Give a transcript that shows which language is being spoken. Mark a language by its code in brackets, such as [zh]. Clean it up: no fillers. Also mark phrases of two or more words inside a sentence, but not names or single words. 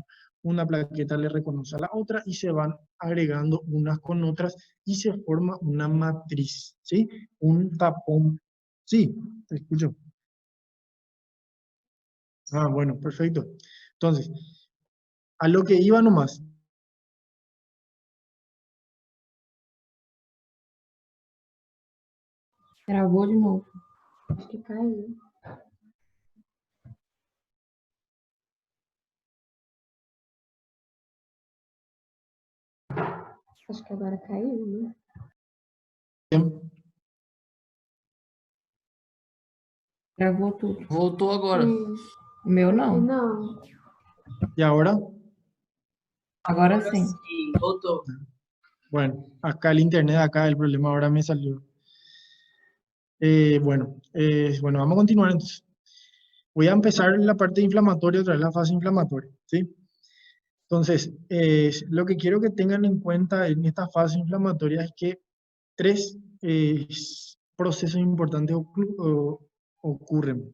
[es] Una plaqueta le reconoce a la otra y se van agregando unas con otras y se forma una matriz, ¿sí? Un tapón. Sí, te escucho. Ah, bueno, perfecto. Entonces, a lo que iba nomás. [pt] Travou de novo. Acho que caiu. Acho que agora caiu, né? Travou tudo. Voltou agora. O meu não. Não. [es] ¿Y ahora? [pt] Agora sim. Sim, voltou. [es] Bueno, acá el internet, acá el problema ahora me salió. Bueno, vamos a continuar entonces. Voy a empezar la parte inflamatoria, otra vez la fase inflamatoria, ¿sí? Entonces, lo que quiero que tengan en cuenta en esta fase inflamatoria es que tres procesos importantes ocurren.